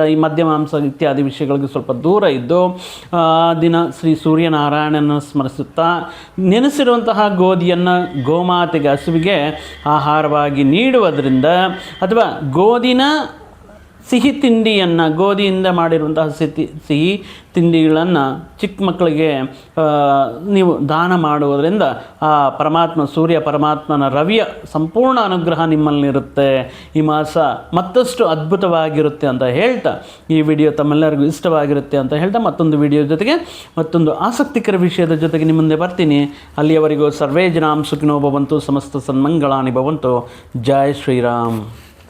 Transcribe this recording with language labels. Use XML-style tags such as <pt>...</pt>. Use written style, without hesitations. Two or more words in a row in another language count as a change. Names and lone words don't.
<kn>ಈ ಮದ್ಯಮಾಂಸ ಇತ್ಯಾದಿ ವಿಷಯಗಳಿಗೆ ಸ್ವಲ್ಪ ದೂರ ಇದ್ದು ಆ ದಿನ ಶ್ರೀ ಸೂರ್ಯನಾರಾಯಣನ ಸ್ಮರಿಸುತ್ತಾ ನೆನೆಸಿರುವಂತಹ ಗೋಧಿಯನ್ನು ಗೋಮಾತೆಗೆ, ಹಸುವಿಗೆ ಆಹಾರವಾಗಿ ನೀಡುವುದರಿಂದ, ಅಥವಾ ಗೋಧಿನ ಸಿಹಿ ತಿಂಡಿಯನ್ನು, ಗೋಧಿಯಿಂದ ಮಾಡಿರುವಂತಹ ಸಿಹಿ ತಿಂಡಿಗಳನ್ನು ಚಿಕ್ಕ ಮಕ್ಕಳಿಗೆ ನೀವು ದಾನ ಮಾಡುವುದರಿಂದ ಆ ಪರಮಾತ್ಮ, ಸೂರ್ಯ ಪರಮಾತ್ಮನ ರವಿಯ ಸಂಪೂರ್ಣ ಅನುಗ್ರಹ ನಿಮ್ಮಲ್ಲಿರುತ್ತೆ. ಈ ಮಾಸ ಮತ್ತಷ್ಟು ಅದ್ಭುತವಾಗಿರುತ್ತೆ ಅಂತ ಹೇಳ್ತಾ, ಈ ವಿಡಿಯೋ ತಮ್ಮೆಲ್ಲರಿಗೂ ಇಷ್ಟವಾಗಿರುತ್ತೆ ಅಂತ ಹೇಳ್ತಾ, ಮತ್ತೊಂದು ವಿಡಿಯೋ ಜೊತೆಗೆ ಮತ್ತೊಂದು ಆಸಕ್ತಿಕರ ವಿಷಯದ ಜೊತೆಗೆ ನಿಮ್ಮ ಮುಂದೆ ಬರ್ತೀನಿ.</kn> <sa>ಅಲ್ಲಿಯವರೆಗೂ ಸರ್ವೇ ಜನಾಂ ಸುಖಿನೋ ಭವಂತು, ಸಮಸ್ತ ಸನ್ಮಂಗಳಾನಿ ಭವಂತು.</sa> <hi>ಜೈ ಶ್ರೀರಾಮ್.</hi>